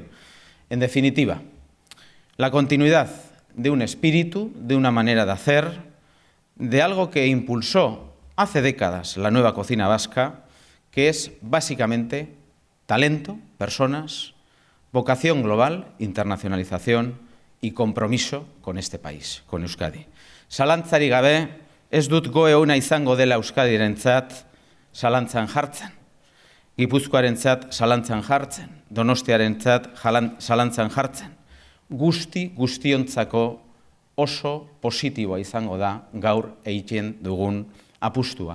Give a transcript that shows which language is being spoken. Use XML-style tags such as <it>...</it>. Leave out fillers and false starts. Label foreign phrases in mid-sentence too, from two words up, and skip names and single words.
<es>En definitiva, la continuidad de un espíritu, de una manera de hacer, de algo que impulsó hace décadas la nueva cocina vasca, que es básicamente talento, personas, vocación global, internacionalización y compromiso con este país, con Euskadi.</es> <eu>Zalantzarik gabe, ez dut GOE ona izango dela Euskadirentzat zalantzan jartzen. Gipuzkoarentzat zalantzan jartzen, Donostiarentzat zalantzan jartzen. Guztiontzako oso positiboa izango da gaur egiten dugun apustua.</eu>